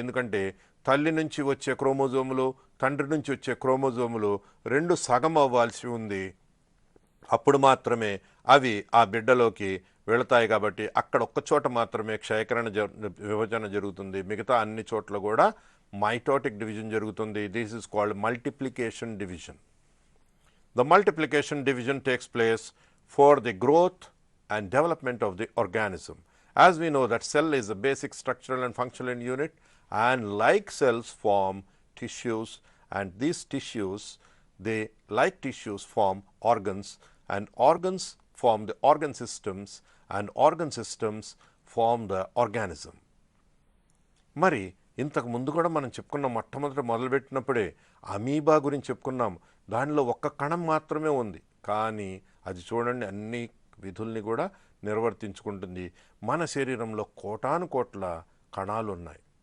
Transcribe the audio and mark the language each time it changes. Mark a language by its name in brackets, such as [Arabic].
[Telugu] ఎందుకంటే తల్లి నుంచి వచ్చే క్రోమోజోములు, తండ్రి నుంచి వచ్చే క్రోమోజోములు రెండు సగం అవ్వాల్సి ఉంది. అప్పుడు మాత్రమే అవి ఆ బిడ్డలోకి వెళతాయి. కాబట్టి అక్కడ ఒక్క చోట మాత్రమే క్షయకరణ విభజన జరుగుతుంది. మిగతా అన్ని చోట్ల కూడా మైటోటిక్ డివిజన్ జరుగుతుంది. [English] This is called multiplication division. The multiplication division takes place for the growth and development of the organism. As we know that cell is a basic structural and functional unit, and like cells form tissues, and these tissues, like tissues form organs, and organs form the organ systems, and organ systems form the organism. [Telugu] మరి ఇంతకు ముందు కూడా మనం చెప్పుకున్నాం, మొట్టమొదట మొదలుపెట్టినప్పుడే amoeba గురించి చెప్పుకున్నాం. దానిలో ఒక్క కణం మాత్రమే ఉంది, కానీ అది చూడండి అన్ని విధుల్ని కూడా నిర్వర్తించుకుంటుంది. మన శరీరంలో కోటాను కోట్ల కణాలు ఉన్నాయి.